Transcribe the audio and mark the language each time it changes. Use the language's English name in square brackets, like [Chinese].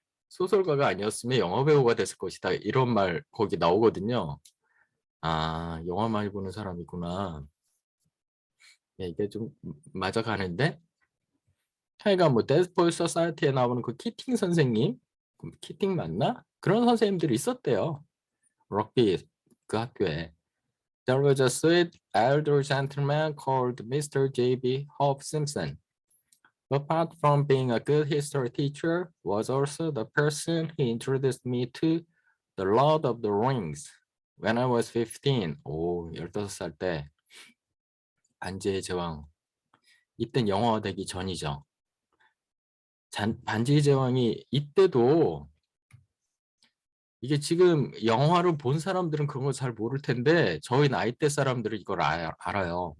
[Korean] 소설가가 아니었으면 영화 배우가 됐을 것이다. 이런 말 거기 나오거든요. 아 영화 많이 보는 사람이구나. 네, 이게 좀 맞아가는데 하여간 뭐 데스포일 소사이티에 나오는 그 키팅 선생님 키팅 맞나? 그런 선생님들이 있었대요. 럭비 그 학교에. [English] There was a sweet elder gentleman called Mr. J.B. Hope Simpson. Apart from being a good history teacher, was also the person who introduced me to The Lord of the Rings when I was 15. [Korean] 오, 15살 때 반지의 제왕. 이땐 영화화 되기 전이죠. 반지의 제왕이 이때도 이게 지금 영화를 본 사람들은 그런 거 잘 모를 텐데 저희 나이대 사람들은 이걸 알아요.